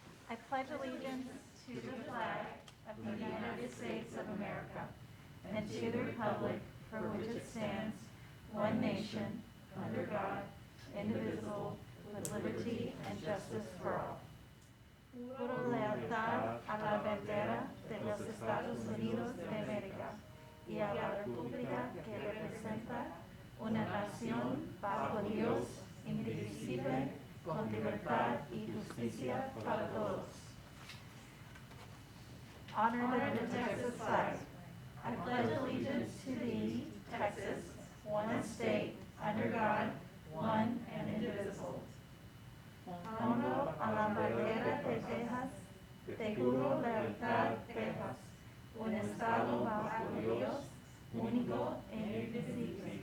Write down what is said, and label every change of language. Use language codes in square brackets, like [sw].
[en] I pledge allegiance to the flag of the United States of America and to the republic for which it stands, one nation, under God, indivisible, with liberty and justice for all. [es] Juro lealtad a la bandera de los Estados Unidos de América y a la república que representa una nación bajo Dios, indivisible, con libertad y justicia para todos. [en] Honor the Texas flag. I pledge allegiance to thee, Texas, one state, under God, one and indivisible. [es] Honro a la bandera de Texas, te juro lealtad, Texas, un estado bajo Dios, único e indivisible.